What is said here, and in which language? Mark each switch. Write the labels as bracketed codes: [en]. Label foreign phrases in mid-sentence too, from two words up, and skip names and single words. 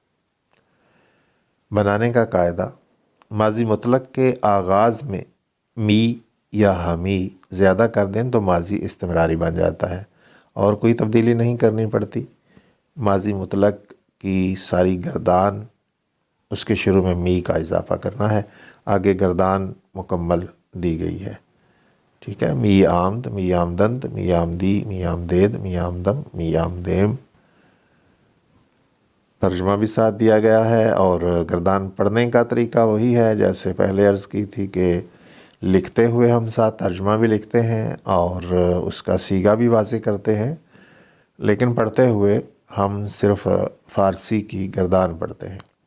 [ur] بنانے کا قاعدہ: ماضی مطلق کے آغاز میں می یا ہمی زیادہ کر دیں تو ماضی استمراری بن جاتا ہے اور کوئی تبدیلی نہیں کرنی پڑتی۔ ماضی مطلق کی ساری گردان، اس کے شروع میں می کا اضافہ کرنا ہے، آگے گردان مکمل دی گئی ہے، ٹھیک ہے۔ [fa] می آمد، می آمدند، می آمدی، می آمدید، می آمدم، می آمدیم۔ [ur] ترجمہ بھی ساتھ دیا گیا ہے اور گردان پڑھنے کا طریقہ وہی ہے جیسے پہلے عرض کی تھی کہ لکھتے ہوئے ہم ساتھ ترجمہ بھی لکھتے ہیں اور اس کا صیغہ بھی واضح کرتے ہیں، لیکن پڑھتے ہوئے ہم صرف فارسی کی گردان پڑھتے ہیں۔